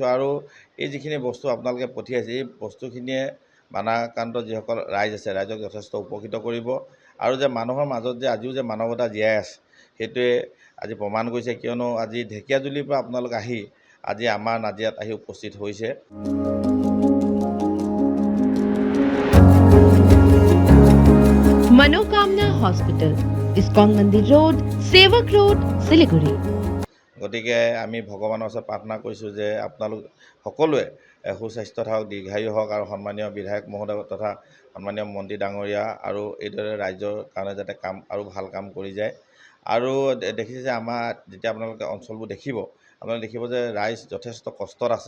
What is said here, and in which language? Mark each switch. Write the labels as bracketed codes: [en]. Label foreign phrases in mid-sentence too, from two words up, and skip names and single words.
[as] আৰু এই যিখিনি বস্তু আপোনালোকে পঠিয়াইছে এই বস্তুখিনিয়ে বানাক্ৰান্ত যিসকল ৰাইজ আছে ৰাইজক যথেষ্ট উপকৃত কৰিব। আৰু যে মানুহৰ মাজত যে আজিও যে মানৱতা জীয়াই আছে সেইটোৱে আজি প্ৰমাণ কৰিছে, কিয়নো আজি ঢেকিয়াজুলিৰ পৰা আপোনালোক আহি আজি আমাৰ নাজিৰাত আহি উপস্থিত হৈছে। [hi] मनोकामना हॉस्पिटल, इस्कॉन मंदिर रोड, सेवक रोड, सिलीगुड़ी। [as] গতিকে আমি ভগৱানৰ ওচৰত প্ৰাৰ্থনা কৰিছোঁ যে আপোনালোক সকলোৱে সুস্বাস্থ্য থাকক, দীৰ্ঘায়ু হওক আৰু সন্মানীয় বিধায়ক মহোদয় তথা সন্মানীয় মন্ত্ৰী ডাঙৰীয়া আৰু এইদৰে ৰাইজৰ কাৰণে যাতে কাম আৰু ভাল কাম কৰি যায়। আৰু দেখিছে যে আমাৰ যেতিয়া আপোনালোকে অঞ্চলবোৰ দেখিব আপোনালোকে দেখিব যে ৰাইজ যথেষ্ট কষ্টত আছে।